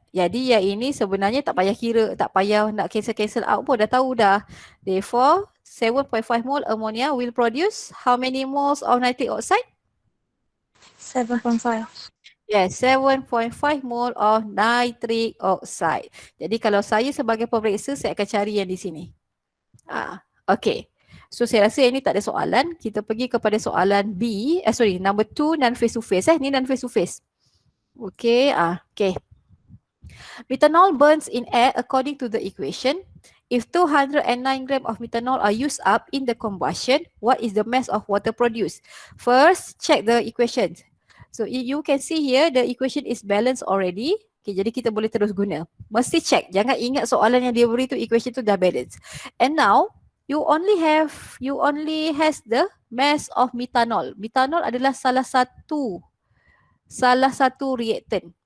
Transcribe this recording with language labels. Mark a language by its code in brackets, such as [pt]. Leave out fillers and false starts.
[ms] Jadi yang ini sebenarnya tak payah kira, tak payah nak cancel out pun, dah tahu dah. [en] Therefore, 7.5 mole ammonia will produce how many moles of nitric oxide? 7.5. Yes, 7.5 mole of nitric oxide. [ms] Jadi kalau saya sebagai pemeriksa, saya akan cari yang di sini. Okay. So saya rasa ini tak ada soalan. Kita pergi kepada soalan B. [en] Number 2, non face to face. Ni non face to face. Okay. Okay. Methanol burns in air according to the equation. If 209 grams of methanol are used up in the combustion, what is the mass of water produced? First, check the equations. So you can see here the equation is balanced already. [ms] Okay, jadi kita boleh terus guna. Mesti check. Jangan ingat soalan yang dia beri tu equation tu dah balance. [en] And now you only has the mass of methanol. [ms] Methanol adalah salah satu reactant.